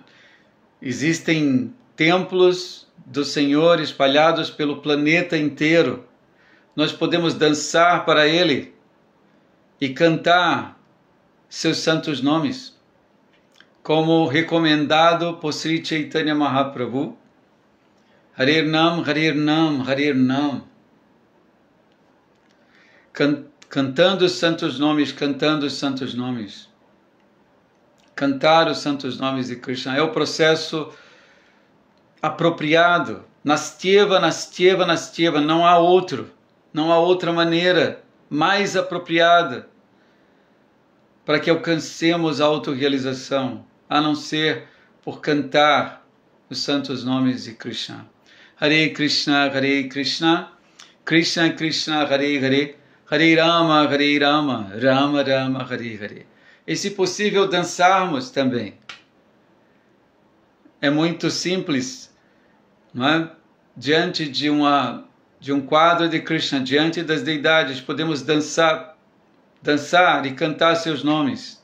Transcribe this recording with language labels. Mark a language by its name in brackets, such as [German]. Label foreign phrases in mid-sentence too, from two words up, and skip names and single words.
[Portuguese] Existem templos do Senhor espalhados pelo planeta inteiro. Nós podemos dançar para Ele e cantar seus santos nomes, como recomendado por Sri Chaitanya Mahaprabhu. [Sanskrit] Harer Nam, Harer Nam, Harer Nam. [Portuguese] Cantando os santos nomes, cantando os santos nomes. Cantar os santos nomes de Krishna é o processo apropriado. [Sanskrit] Nastyeva, Nastyeva, Nastyeva. [Portuguese] Não há outra maneira mais apropriada para que alcancemos a autorrealização, a não ser por cantar os santos nomes de Krishna. [Sanskrit] Hare Krishna, Hare Krishna, Krishna Krishna, Hare Hare, Hare Rama, Rama Rama, Hare Hare. [Portuguese] E se possível dançarmos também. É muito simples, não é? Diante de um quadro de Krishna, diante das deidades, podemos dançar e cantar seus nomes.